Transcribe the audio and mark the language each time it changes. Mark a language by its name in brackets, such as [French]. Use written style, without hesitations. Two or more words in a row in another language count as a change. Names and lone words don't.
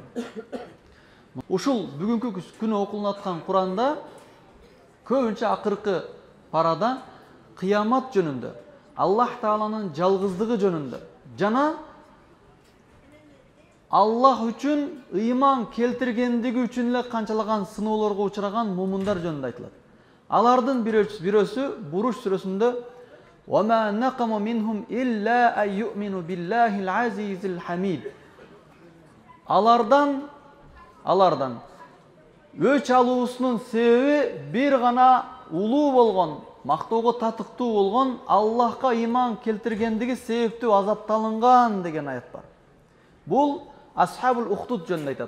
[Kyrgyz] Ушул бүгүнкү күнү окулуп аткан Куранда көбүнчө акыркы парада кыямат жөнүндө, Аллах Тааланын жалгыздыгы жөнүндө жана Аллах үчүн ыйман келтиргендиги үчүн эле канчалаган сыноолорго учураган мумундар жөнүндө айтылат. Алардын бирөөсү Буруш сүрөсүндө [Arabic] وَمَا نَقَمُ مِنْهُمْ إِلَّا أَنْ يُؤْمِنُوا بِاللَّهِ الْعَزِيزِ الْحَمِيدِ. [Kyrgyz] Алардан өч алуусунун себеби бир гана улуу болгон, мактоого татыктуу болгон Аллахка ыйман келтиргендиги себептүү азапталынган деген аят бар. Бул Асхабул Ухдуд жөнүндө айтат.